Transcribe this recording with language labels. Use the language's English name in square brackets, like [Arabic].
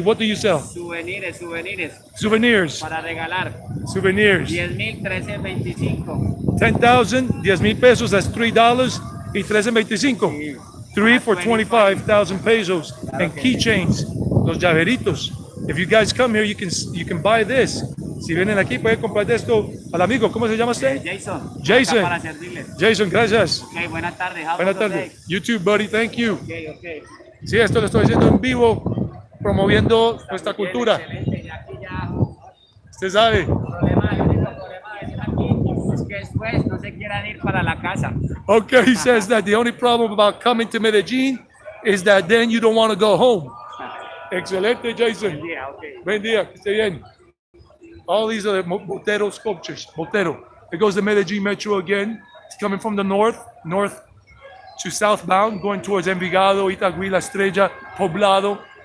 [English] What do you sell? Souvenirs. Souvenirs. [Spanish] Para regalar. [English] Souvenirs. 10,000, 13.25. 10,000, 10,000 pesos, that's $3 y 13.25. 3 for 25,000 pesos. And keychains, [Spanish] los llaveritos. [English] If you guys come here, you can buy this. [Spanish] Si vienen aquí, pueden comprar esto al amigo. ¿Cómo se llama usted? Jason. Acá para servirles. Jason, gracias. Ok, buenas tardes. Buenas tardes. [English] You too, buddy. Thank you. Ok. [Spanish] Sí, esto lo estoy haciendo en vivo, promoviendo nuestra cultura. Excelente. Ya aquí ya. Usted sabe. El único problema de venir aquí es que después no se quieran ir para la casa. [English] Okay, he says that the only problem about coming to Medellín is that then you don't want to go home. [Spanish] Excelente, Jason. Buen día, ok. Buen día, que esté bien. [English] All these are the Botero sculptures. Botero. It goes the Medellín Metro again. It's coming from the north to southbound, going towards Envigado, Itagüí, La Estrella, Poblado.